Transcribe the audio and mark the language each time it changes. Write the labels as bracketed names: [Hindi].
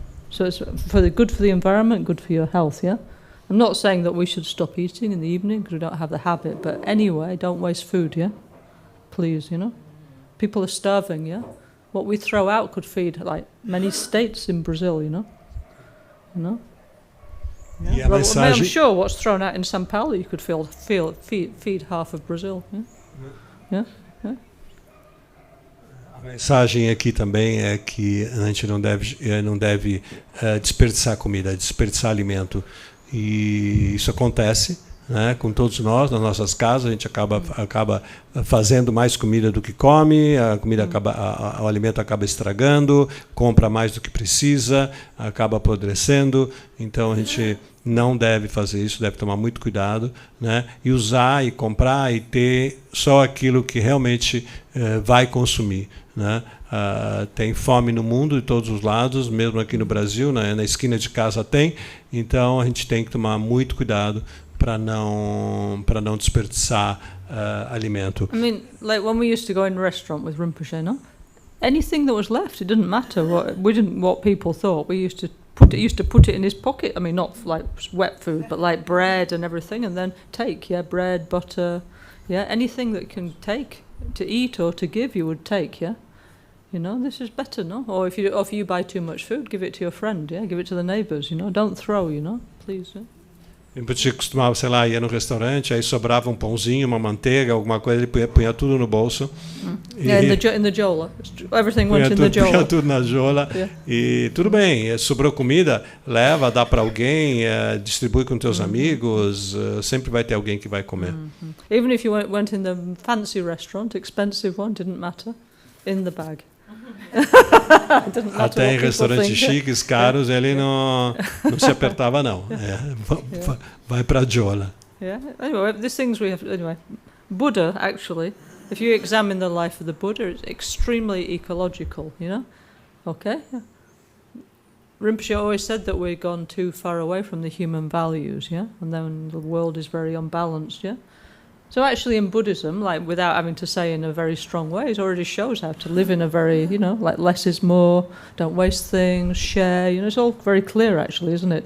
[English] So it's good for the environment, good for your health, yeah. I'm not saying that we should stop eating in the evening because we don't have the habit, but anyway, don't waste food, yeah? Please, you know. People are starving, yeah? What we throw out could feed, like, many states in Brazil, you know? You know? Yeah. Well, I'm sure what's thrown out in São Paulo, you could feed half of Brazil, yeah? Yeah? Yeah? [Portuguese] A mensagem aqui também é que a gente não deve desperdiçar comida, desperdiçar alimento. E isso acontece, né, com todos nós, nas nossas casas. A gente acaba fazendo mais comida do que come, o alimento acaba estragando, compra mais do que precisa, acaba apodrecendo. Então a gente não deve fazer isso, deve tomar muito cuidado, né, e usar e comprar e ter só aquilo que realmente vai consumir, né. Tem fome no mundo de todos os lados, mesmo aqui no Brasil, né, na esquina de casa tem. Então a gente tem que tomar muito cuidado para não desperdiçar alimento. [English] I mean, like when we used to go in a restaurant with Rinpoche, no? Anything that was left, it didn't matter what people thought. We used to put it in his pocket. I mean, not like wet food, but like bread and everything, and then take, yeah, bread, butter, yeah, anything that can take to eat or to give, you would take, yeah. You know, this is better, no? Or if you buy too much food, give it to your friend, yeah? Give it to the neighbors, you know? Don't throw, you know? Please, yeah? [Portuguese] Eu costumava, sei lá, ia no restaurante, aí sobrava um pãozinho, uma manteiga, alguma coisa, ele punha tudo no bolso. [English] Yeah, in the jola. Everything went in the jola. [Portuguese] Punha tudo na jola. Yeah. E tudo bem, sobrou comida, leva, dá para alguém, distribui com teus amigos, sempre vai ter alguém que vai comer. [English] Even if you went in the fancy restaurant, expensive one, didn't matter, in the bag. [Portuguese] Até em restaurantes chiques, caros, ele não se apertava, não. Vai para a jola. [English] Yeah. Anyway, these things we have. Anyway, Buddha, actually, if you examine the life of the Buddha, it's extremely ecological, you know? Okay? Rinpoche always said that we've gone too far away from the human values, yeah? And then the world is very unbalanced, yeah? So actually in Buddhism, like without having to say in a very strong way, it already shows how to live in a very, you know, like less is more, don't waste things, share, you know, it's all very clear actually, isn't it?